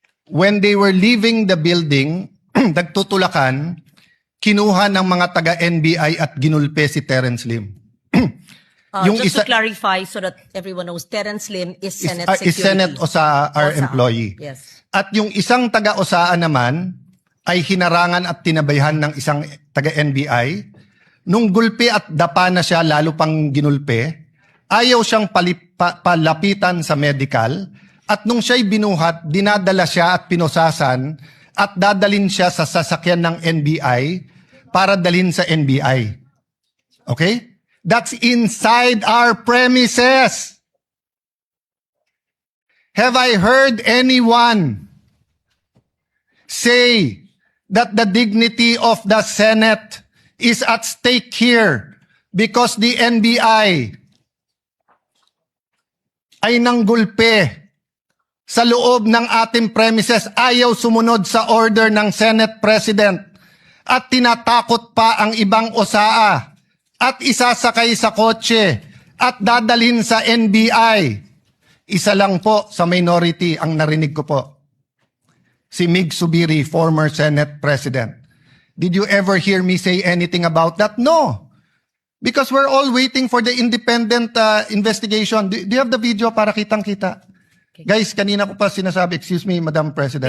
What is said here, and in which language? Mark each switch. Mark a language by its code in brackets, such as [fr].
[en] When they were leaving the building, [tl] nagtutulakan, kinuha ng mga taga-NBI at ginulpe si Terence Lim. [en] Just to clarify so that everyone knows, Terence Lim is Senate is Senate Osaa, our employee. Yes. [tl] At yung isang taga-Osaa naman ay hinarangan at tinabayhan ng isang taga-NBI. Nung gulpi at dapa na siya, lalo pang ginulpe, ayaw siyang palapitan sa medical. At nung siya'y binuhat, dinadala siya at pinosasan at dadalin siya sa sasakyan ng NBI para dalhin sa NBI. [en] Okay? That's inside our premises. Have I heard anyone say that the dignity of the Senate is at stake here because the NBI [tl] ay nanggulpe sa loob ng ating premises, ayaw sumunod sa order ng Senate President at tinatakot pa ang ibang Osaa at isasakay sa kotse at dadalhin sa NBI. Isa lang po sa minority ang narinig ko po. [en] Si Mig Subiri, former Senate President. Did you ever hear me say anything about that? No. Because we're all waiting for the independent investigation. Do you have the video [tl] para kitang-kita? [en] Okay. Guys, [tl] kanina ko pa sinasabi, [en] excuse me, Madam President.